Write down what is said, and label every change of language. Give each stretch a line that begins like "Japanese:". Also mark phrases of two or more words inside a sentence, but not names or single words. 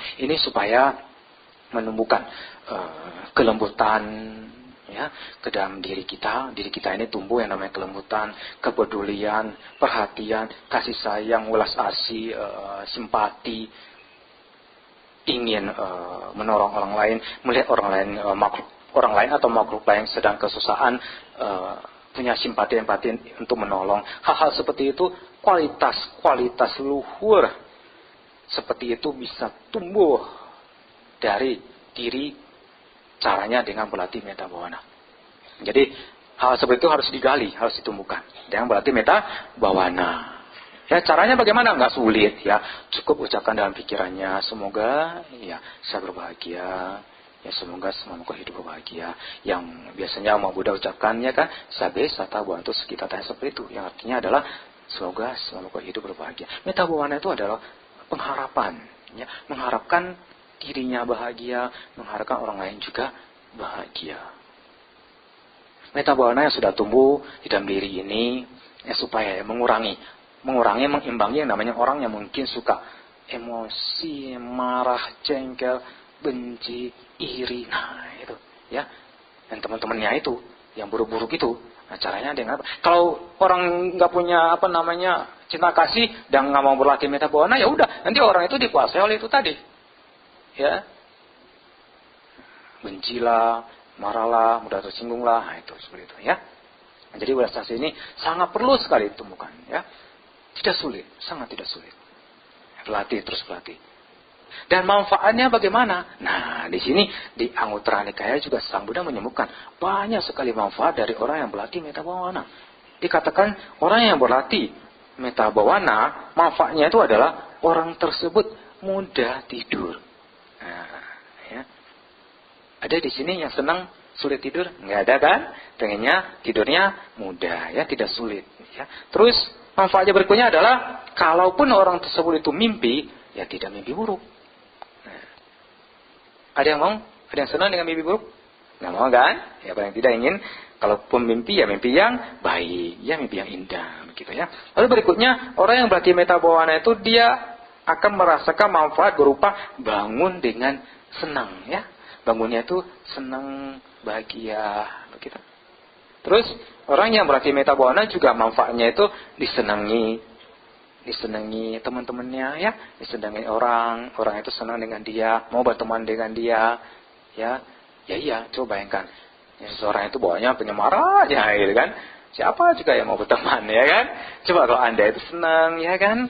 Indonesian: Ini supaya menumbuhkan kelembutan ya ke dalam diri kita ini tumbuh yang namanya kelembutan, kepedulian, perhatian, kasih sayang, welas asih, simpati, ingin menolong orang lain, melihat orang lain atau makhluk lain sedang kesusahan, punya simpati, empati untuk menolong. Hal-hal seperti itu, kualitas luhur seperti itu bisa tumbuh dari diri. Caranya dengan berlatih
Pali: metta bhavana.
Indonesian: Jadi hal seperti itu harus digali, harus ditumbuhkan dengan berlatih
Pali: metta bhavana.
Indonesian: Ya caranya bagaimana? Enggak sulit ya. Cukup ucapkan dalam pikirannya, semoga ya saya berbahagia, ya semoga semua makhluk hidup berbahagia. Yang biasanya umat Buddha ucapkannya kan
Pali: sabe sata bwantu sekitata,
Indonesian: seperti itu. Yang artinya adalah semoga semua makhluk hidup berbahagia.
Pali: Metta bhavana
Indonesian: itu adalah pengharapan, ya, mengharapkan dirinya bahagia, mengharapkan orang lain juga bahagia.
Pali: Metta bhavana
Indonesian: yang sudah tumbuh di dalam diri ini ya supaya mengurangi, mengimbangi yang namanya orang yang mungkin suka emosi, marah, jengkel, benci, iri. Nah, itu ya. Dan teman-temannya itu yang buruk-buruk itu. Nah, caranya dengan apa? Kalau orang nggak punya cinta kasih dan nggak mau berlatih
Pali: metta bhavana,
Indonesian: ya udah, nanti orang itu dikuasai oleh itu tadi. Ya, bencilah, marahlah, mudah tersinggunglah, nah, itu seperti itu ya. Nah, jadi welas asih ini sangat perlu sekali ditemukan ya. Tidak sulit, sangat tidak sulit. Berlatih, terus berlatih. Dan manfaatnya bagaimana? Nah, di sini di Anguttara Nikaya juga Sang Buddha menyebutkan banyak sekali manfaat dari orang yang berlatih
Pali: metta bhavana.
Indonesian: Dikatakan orang yang berlatih
Pali: metta bhavana,
Indonesian: manfaatnya itu adalah orang tersebut mudah tidur. Nah, ya. Ada di sini yang senang sulit tidur? Nggak ada kan? Pengennya tidurnya mudah, ya, tidak sulit. Ya. Terus manfaatnya berikutnya adalah kalaupun orang tersebut itu mimpi, ya tidak mimpi buruk. Nah, ada yang mau? Ada yang senang dengan mimpi buruk? Nggak mau kan? Ya paling tidak ingin kalaupun mimpi ya mimpi yang baik, ya mimpi yang indah, begitu ya. Lalu berikutnya orang yang berlatih
Pali: metta bhavana
Indonesian: itu dia akan merasakan manfaat berupa bangun dengan senang ya. Bangunnya itu senang, bahagia, begitu. Terus orang yang berlatih
Pali: metta bhavana
Indonesian: juga manfaatnya itu disenangi teman-temannya ya, disenangi orang itu senang dengan dia, mau berteman dengan dia ya. Ya iya, coba bayangkan. Ya, seseorang itu bawanya penyemarah aja gitu kan. Siapa juga yang mau berteman, ya kan? Coba kalau Anda itu senang, ya kan?